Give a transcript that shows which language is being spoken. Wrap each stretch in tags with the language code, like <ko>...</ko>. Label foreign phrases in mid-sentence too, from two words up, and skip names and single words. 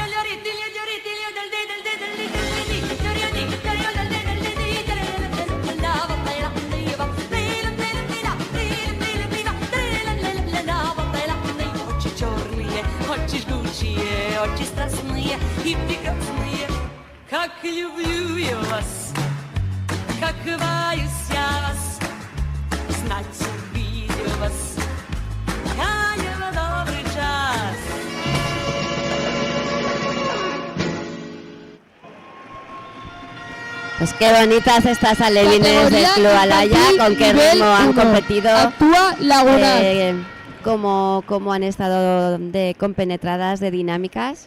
<ru>Очи черные, очи жгучие, очи страстные и прекрасные, как люблю я вас, какова есть я вас, знать увидел вас, я добрый час.</ru> <es>Pues qué bonitas estas alevines del Club Alaya, con qué ritmo han competido. Actúa Lagunar. Cómo han estado de compenetradas, de dinámicas.</es>